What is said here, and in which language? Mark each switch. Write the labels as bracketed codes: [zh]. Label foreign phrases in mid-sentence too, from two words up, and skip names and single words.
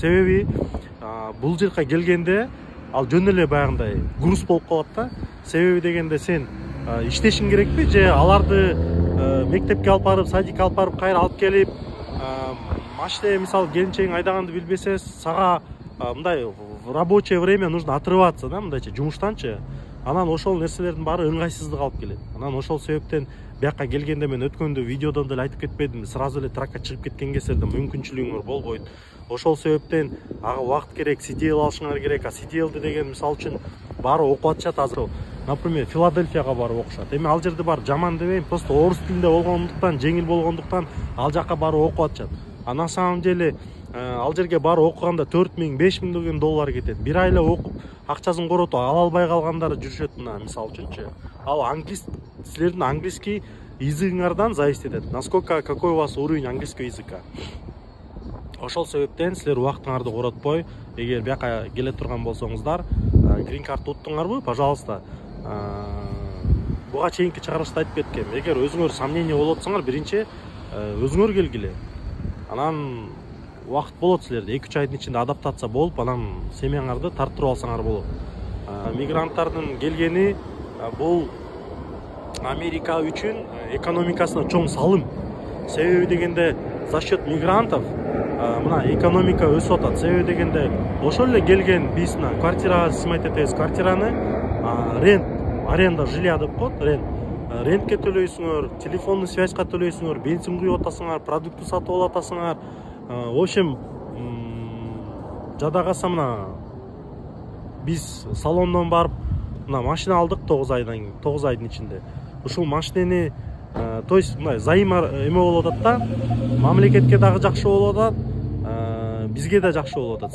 [ky] Себеби бул жерге келгенде ал жөн эле баягындай груз болуп калат да. Себеби дегенде сен иштешиң керекпи же аларды мектепке алып барып, садикке алып барып, кайра алып келип, машина мисалы келинчегиң айдаганды билбесе, сага мындай [ru] рабочее время нужно отрываться, [ky] да, мындайча жумуштанчы. Анан ошол нерселердин баары ыңгайсыздык алып келет. Анан ошол себептен бияка келгенде мен өткөндө видеодон деле айтып кетпедимби, сразу эле тракка чыгып кеткен кездерде мүмкүнчүлүгүңөр болбойт. Ошол себептен ага убакыт керек, CDL алышыңар керек. CDL деген мисалы үчүн баары окуп атышат азыр. Например, Филадельфияга барып окушат. Эми ал жерде бар жаман дебейм, просто орус тилинде болгондуктан, жеңил болгондуктан ал жака барып окуп атышат. [ru] А на самом деле [ky] ал жерге барып окуганда 4000-5000 деген доллар кетет. Бир айла окуп, акчасын коротуп ала албай калгандар жүрүшөт мына мисалы үчүнчү. Ал силердин английский языгыңардан зависит этет. [ru] Насколько какой у вас уровень английского языка. [ky] Ошол себептен силер убактыңарды коротпой, эгер бияка келе турган болсоңуздар, грин карта уттуңарбы, пожалуйста. Буга чейинки чыгарылышта айтып кеткем. Эгер өзүңөр сомнение болуп атсаңар, биринчи өзүңөр келгиле. Анан убакыт болот силерде, 2-3 айдын ичинде адаптация болуп, анан семьяңарды тарттырып алсаңар болот. Мигранттардын келгени бул Америка үчүн экономикасына чоң салым. Себеби дегенде [ru] за счет мигрантов [ky] мына экономика өсүп атат. Себеби дегенде ошол эле келген биз мына квартирага снимать этебиз, квартираны [ru] аренда жилья [ky] деп коет, рентке төлөйсүңөр, телефонный связьга төлөйсүңөр, бензин куюп атасыңар, продукты сатып алып атасыңар. [ru] В общем, [ky] жада калса мына биз салондон барып мына машина алдык 9 айдын ичинде. Ушул машинени [ru] то есть [ky] мындай зайым эме болуп атат да, мамлекетке дагы жакшы болуп атат, бизге да жакшы болуп атат.